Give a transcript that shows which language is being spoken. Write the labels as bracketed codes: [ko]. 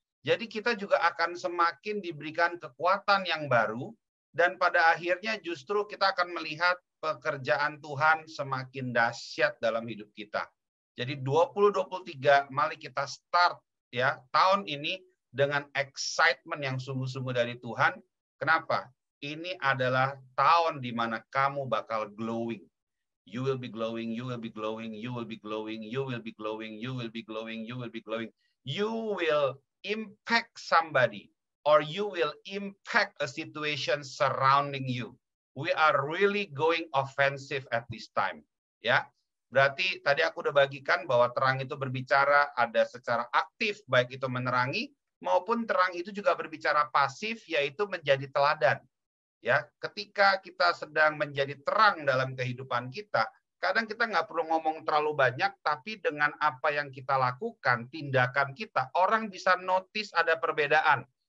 [id] Jadi kita juga akan semakin diberikan kekuatan yang baru, dan pada akhirnya justru kita akan melihat pekerjaan Tuhan semakin dahsyat dalam hidup kita. Jadi 2023 mari kita start ya tahun ini dengan excitement yang sungguh-sungguh dari Tuhan. Kenapa? Ini adalah tahun di mana kamu bakal glowing. [en] You will be glowing, you will be glowing, you will be glowing, you will be glowing, you will be glowing, you will be glowing. You will impact somebody, or you will impact a situation surrounding you. We are really going offensive at this time. [id] Ya, berarti tadi aku udah bagikan bahwa terang itu berbicara ada secara aktif, baik itu menerangi, maupun terang itu juga berbicara pasif, yaitu menjadi teladan. Ya, ketika kita sedang menjadi terang dalam kehidupan kita, kadang kita nggak perlu ngomong terlalu banyak, tapi dengan apa yang kita lakukan, tindakan kita, orang bisa notice ada perbedaan.